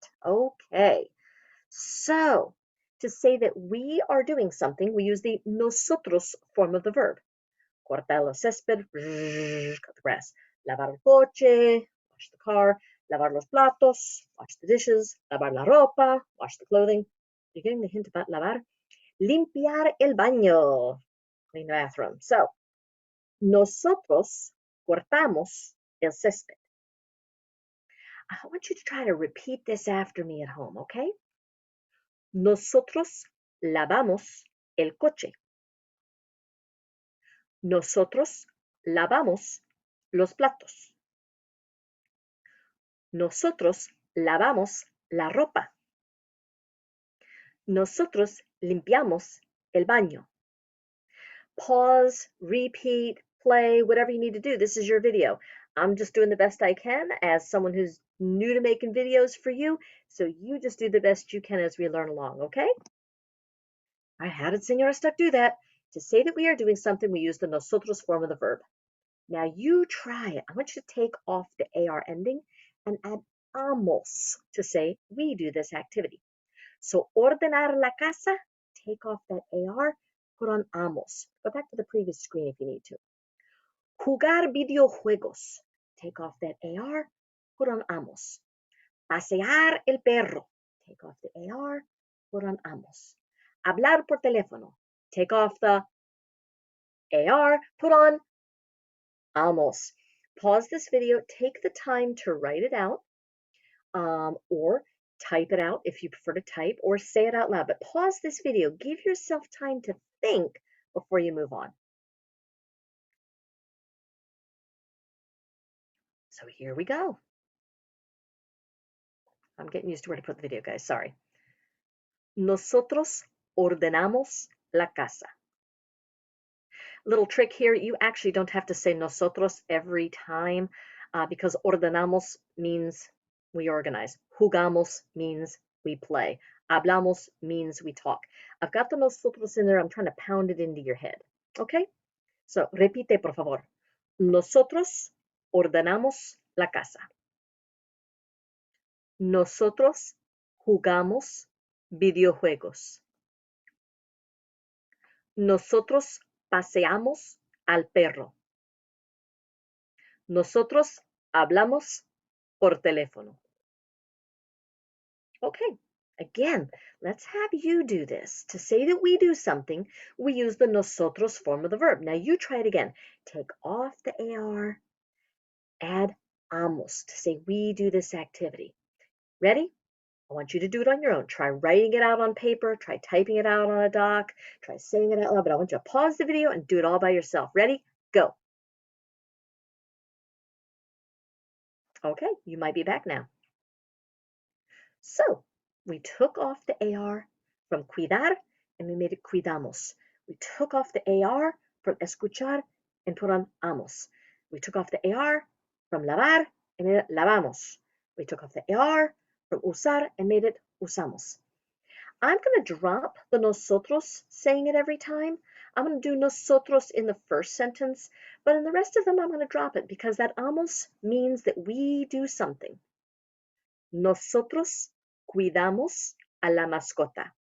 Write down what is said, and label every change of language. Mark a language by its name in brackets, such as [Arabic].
[English] Okay, so to say that we are doing something, we use the nosotros form of the verb. [Spanish] Cortar el césped, [English] cut the grass. [Spanish] Lavar el coche, [English] wash the car. [Spanish] Lavar los platos, [English] wash the dishes. [Spanish] Lavar la ropa, [English] wash the clothing. You're getting the hint about lavar. [Spanish] Limpiar el baño, [English] clean the bathroom. [Spanish] So, nosotros cortamos el césped. [English] I want you to try to repeat this after me at home, okay? [Spanish] Nosotros lavamos el coche. Nosotros lavamos los platos. Nosotros lavamos la ropa. Nosotros limpiamos el baño. [English] Pause, repeat, play, whatever you need to do. This is your video. I'm just doing the best I can as someone who's new to making videos for you. So you just do the best you can as we learn along, okay? All right, how did Senora Stuck do that? To say that we are doing something, we use the nosotros form of the verb. Now you try it. I want you to take off the AR ending and add amos to say we do this activity. So [Spanish] ordenar la casa, [English] take off that AR, put on amos. Go back to the previous screen if you need to. [Spanish] Jugar videojuegos, [English] take off that AR, put on amos. [Spanish] Pasear el perro, [English] take off the AR, put on amos. [Spanish] Hablar por teléfono, [English] take off the AR, put on amos. Pause this video, take the time to write it out, or type it out if you prefer to type, or say it out loud. But pause this video, give yourself time to think before you move on. So here we go. I'm getting used to where to put the video, guys, sorry. [Spanish] Nosotros ordenamos la casa. [English] Little trick here, you actually don't have to say nosotros every time because ordenamos means we organize. Jugamos means we play. Hablamos means we talk. I've got the nosotros in there. I'm trying to pound it into your head. [Spanish] Okay? So, repite, por favor. Nosotros ordenamos la casa. Nosotros jugamos videojuegos. Nosotros paseamos al perro. Nosotros hablamos por teléfono. [English] Okay, again, let's have you do this. To say that we do something, we use the nosotros form of the verb. Now you try it again. Take off the AR, add amos to say we do this activity. Ready? I want you to do it on your own. Try writing it out on paper, try typing it out on a doc, try saying it out loud, but I want you to pause the video and do it all by yourself. Ready? Go. Okay, you might be back now. So, we took off the AR from cuidar and we made it cuidamos. We took off the AR from escuchar and put on amos. We took off the AR from lavar and made it lavamos. We took off the AR from usar and made it usamos. I'm going to drop the nosotros saying it every time. I'm going to do nosotros in the first sentence, but in the rest of them I'm going to drop it because that amos means that we do something. [Spanish] Nosotros cuidamos a la mascota.